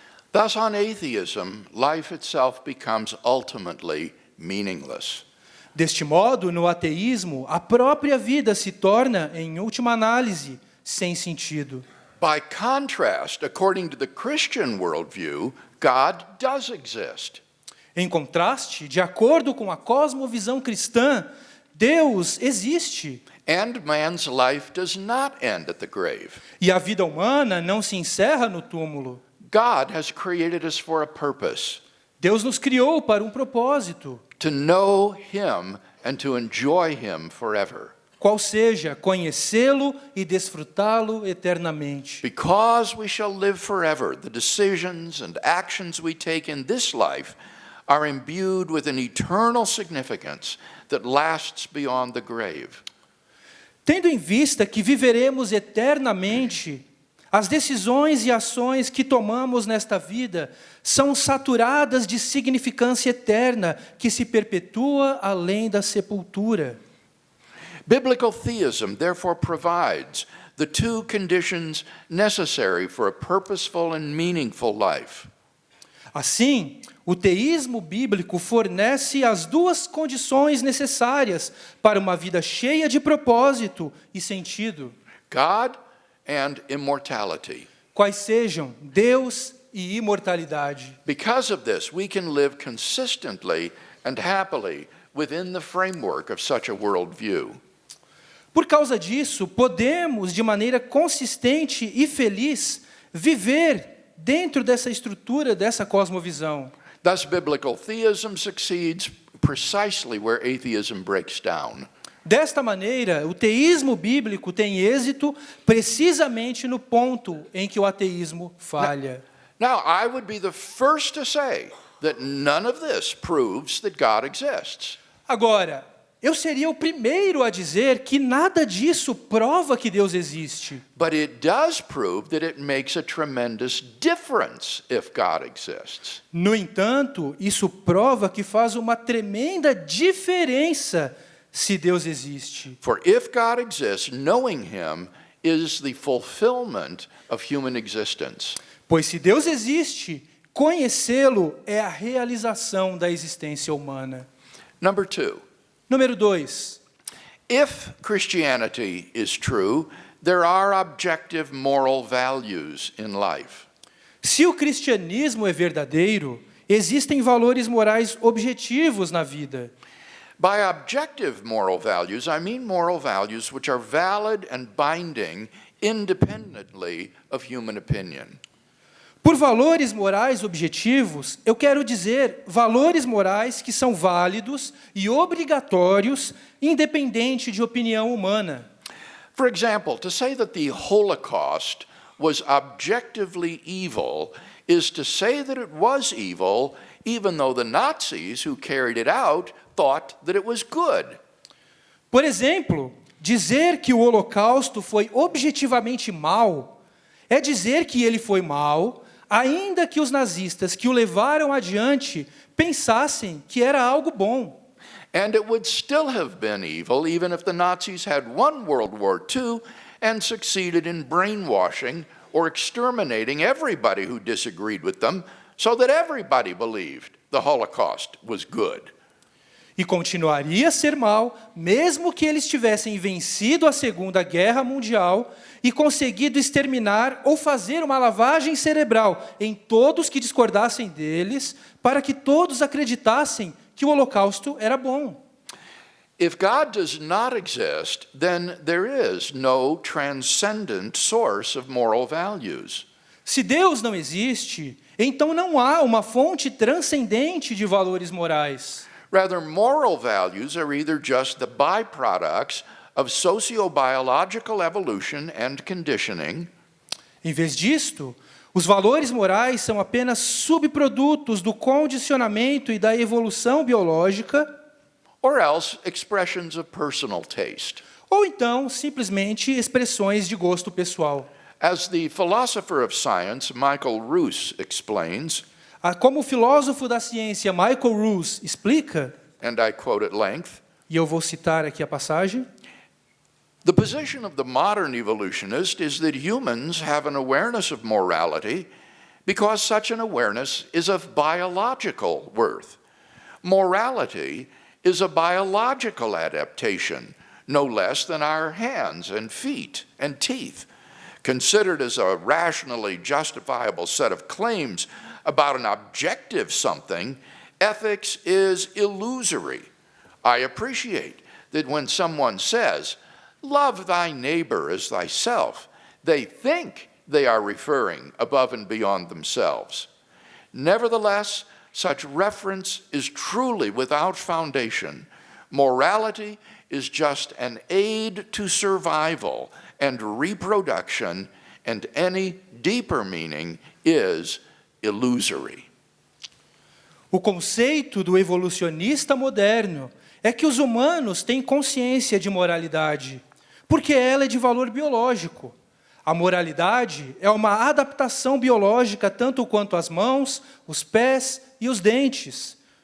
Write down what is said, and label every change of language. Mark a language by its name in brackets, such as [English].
[English] Thus, on atheism, life itself becomes ultimately meaningless. [Portuguese] Deste modo, no ateísmo, a própria vida se torna, em última análise, sem sentido. [English] By contrast, according to the Christian worldview, God does exist. [Portuguese] Em contraste, de acordo com a cosmovisão cristã, Deus existe. [English] And man's life does not end at the grave. [Portuguese] E a vida humana não se encerra no túmulo. [English] God has created us for a purpose, [Portuguese] Deus nos criou para um propósito, [English] to know Him and to enjoy Him forever. [Portuguese] qual seja conhecê-lo e desfrutá-lo eternamente. [English] Because we shall live forever, the decisions and actions we take in this life are imbued with an eternal significance that lasts beyond the grave. [Portuguese] Tendo em vista que viveremos eternamente, as decisões e ações que tomamos nesta vida são saturadas de significância eterna que se perpetua além da sepultura. [English] Biblical theism therefore provides the two conditions necessary for a purposeful and meaningful life. [Portuguese] Assim, o teísmo bíblico fornece as duas condições necessárias para uma vida cheia de propósito e sentido, [English] God and immortality. [Portuguese] quais sejam Deus e imortalidade. [English] Because of this, we can live consistently and happily within the framework of such a worldview. [Portuguese] Por causa disso, podemos, de maneira consistente e feliz, viver dentro dessa estrutura, dessa cosmovisão. [English] Thus, biblical theism succeeds precisely where atheism breaks down. [Portuguese] Desta maneira, o teísmo bíblico tem êxito precisamente no ponto em que o ateísmo falha. [English] Now, I would be the first to say that none of this proves that God exists. [Portuguese] Agora, eu seria o primeiro a dizer que nada disso prova que Deus existe. [English] But it does prove that it makes a tremendous difference if God exists. [Portuguese] No entanto, isso prova que faz uma tremenda diferença se Deus existe. [English] For if God exists, knowing Him is the fulfillment of human existence. [Portuguese] Pois se Deus existe, conhecê-lo é a realização da existência humana. [English] Number 2. [Portuguese] Número 2. [English] If Christianity is true, there are objective moral values in life. [Portuguese] Se o cristianismo é verdadeiro, existem valores morais objetivos na vida. [English] By objective moral values, I mean moral values which are valid and binding independently of human opinion. [Portuguese] Por valores morais objetivos, eu quero dizer valores morais que são válidos e obrigatórios, independente de opinião humana. [English] For example, to say that the Holocaust was objectively evil is to say that it was evil even though the Nazis who carried it out thought that it was good. [Portuguese] Por exemplo, dizer que o Holocausto foi objetivamente mau é dizer que ele foi mau, ainda que os nazistas que o levaram adiante pensassem que era algo bom. [English] And it would still have been evil even if the Nazis had won World War II and succeeded in brainwashing or exterminating everybody who disagreed with them so that everybody believed the Holocaust was good. [Portuguese] E continuaria a ser mal, mesmo que eles tivessem vencido a Segunda Guerra Mundial e conseguido exterminar ou fazer uma lavagem cerebral em todos que discordassem deles, para que todos acreditassem que o Holocausto era bom. [English] If God does not exist, then there is no transcendent source of moral values. [Portuguese] Se Deus não existe, então não há uma fonte transcendente de valores morais. [English] Rather, moral values are either just the byproducts of sociobiological evolution and conditioning, [Portuguese] Em vez disto, os valores morais são apenas subprodutos do condicionamento e da evolução biológica, [English] or else expressions of personal taste. [Portuguese] ou então, simplesmente, expressões de gosto pessoal. [English] As the philosopher of science, Michael Ruse, explains, [Portuguese] Como o filósofo da ciência Michael Ruse explica, [English] and I quote at length, [Portuguese] e eu vou citar aqui a passagem, [English] the position of the modern evolutionist is that humans have an awareness of morality because such an awareness is of biological worth. Morality is a biological adaptation, no less than our hands and feet and teeth. Considered as a rationally justifiable set of claims about an objective something, ethics is illusory. I appreciate that when someone says, "Love thy neighbor as thyself," they think they are referring above and beyond themselves. Nevertheless, such reference is truly without foundation. Morality is just an aid to survival and reproduction, and any deeper meaning is illusory. [Portuguese] O conceito do evolucionista moderno é que os humanos têm consciência de moralidade, porque ela é de valor biológico. A moralidade é uma adaptação biológica tanto quanto as mãos, os pés e os dentes.